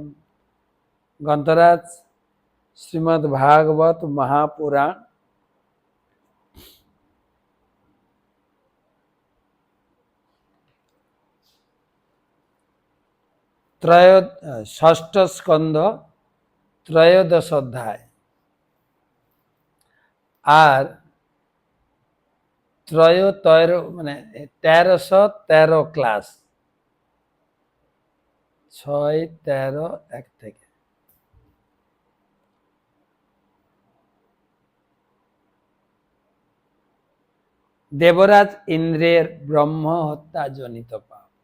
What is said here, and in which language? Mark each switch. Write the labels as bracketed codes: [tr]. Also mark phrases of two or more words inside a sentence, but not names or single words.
[sa] ग्रंथराज श्रीमद् भागवत महापुराण षष्ठ स्कंद त्रयोदश अध्याय আর [bn] মানে 1313 ক্লাস 6-13 থেকে দেবরাজ ইন্দ্রের ব্রহ্ম হত্যা জনিত পাপ।